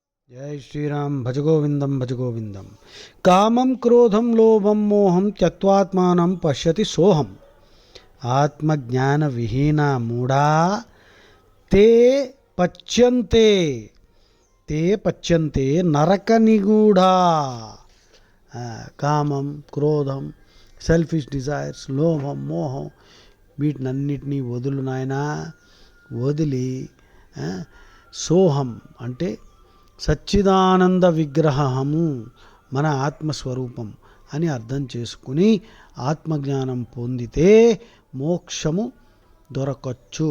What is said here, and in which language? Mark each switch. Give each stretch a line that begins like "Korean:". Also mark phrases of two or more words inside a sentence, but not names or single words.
Sanskrit: जय श्रीराम। भज गोविंदम भज गोविंदम। कामं क्रोधं लोभं मोहं त्यक्त्वात्मानं पश्यति सोहम। आत्मज्ञान विहीना मूढ़ा ते पच्यन्ते नरक निगूढ़ा।
Telugu: కామం, క్రోధం,
English: selfish desires,
Telugu: లోభం, మోహం వీటినన్నిటినీ వదులు నాయనా. వదిలి సోహం అంటే సచ్చిదానంద విగ్రహము మన ఆత్మస్వరూపం అని అర్థం చేసుకుని ఆత్మజ్ఞానం పొందితే మోక్షము దొరకచ్చు.